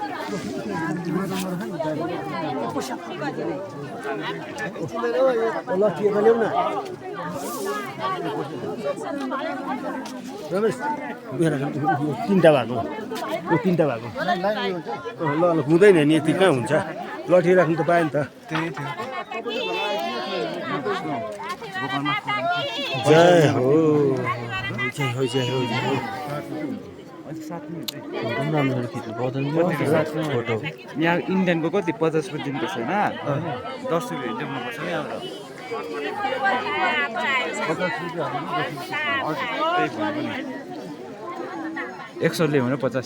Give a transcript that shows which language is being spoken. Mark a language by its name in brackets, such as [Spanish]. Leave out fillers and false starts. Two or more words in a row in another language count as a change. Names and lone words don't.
[Nepali] ल के ल्याउ न रमेश। तिनवटा भएको यो तिनवटा भएको ल ल हुँदैन नि यति कहाँ हुन्छ? लठी राख्नु त पायो नि त। जय हो जय हो जय हो जय हो। फोटो यहाँ इन्डियनको कति 50 दिनको छैन 10 रुपियाँ ल्याउनुपर्छ नि। अब 100 ल्यायो भने 50।